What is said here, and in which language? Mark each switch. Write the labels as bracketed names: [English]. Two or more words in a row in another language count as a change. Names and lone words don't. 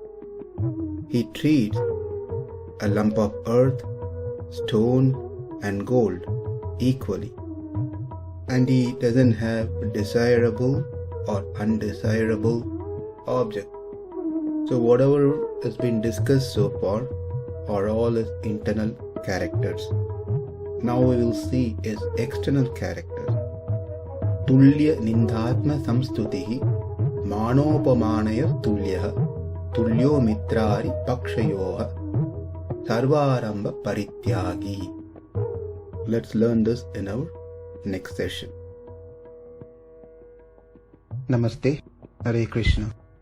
[English] He treats a lump of earth, stone and gold equally, and he doesn't have desirable or undesirable object. So whatever has been discussed so far are all his internal characters. Now we will see his external characters. [Sanskrit] तुल्य-निन्दात्म-संस्तुतिः, मानापमानयोस् तुल्यस्, तुल्यो मित्रारि-पक्षयोः, सर्वारम्भ-परित्यागी. [English] Let's learn this in our next session. [Sanskrit] नमस्ते। हरे कृष्ण.